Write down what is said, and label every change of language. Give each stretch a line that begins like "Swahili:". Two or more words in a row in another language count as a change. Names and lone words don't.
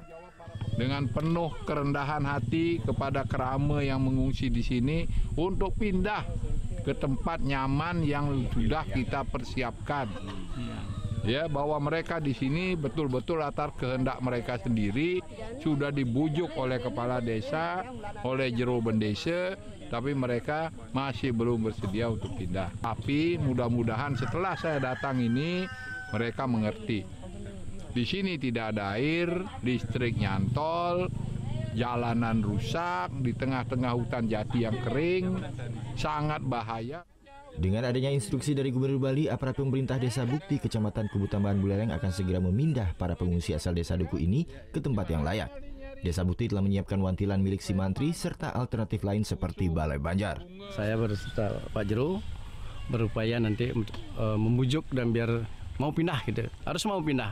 Indonesian: Dengan penuh kerendahan hati kepada kerama yang mengungsi di sini untuk pindah ke tempat nyaman yang sudah kita persiapkan. Ya, bahwa mereka di sini betul-betul atas kehendak mereka sendiri sudah dibujuk oleh kepala desa, oleh jero bendesa, tapi mereka masih belum bersedia untuk pindah. Tapi mudah-mudahan setelah saya datang ini mereka mengerti. Di sini tidak ada air, listrik nyantol, jalanan rusak, di tengah-tengah hutan jati yang kering, sangat bahaya. Dengan adanya instruksi dari Gubernur Bali, aparat pemerintah Desa Bukti, Kecamatan Kubu Tambahan, Buleleng akan segera memindah para pengungsi asal Desa Duku ini ke tempat yang layak. Desa Bukti telah menyiapkan wantilan milik si mantri serta alternatif lain seperti balai banjar. Saya berserta Pak Jero berupaya nanti membujuk dan biar mau pindah gitu. Harus mau pindah.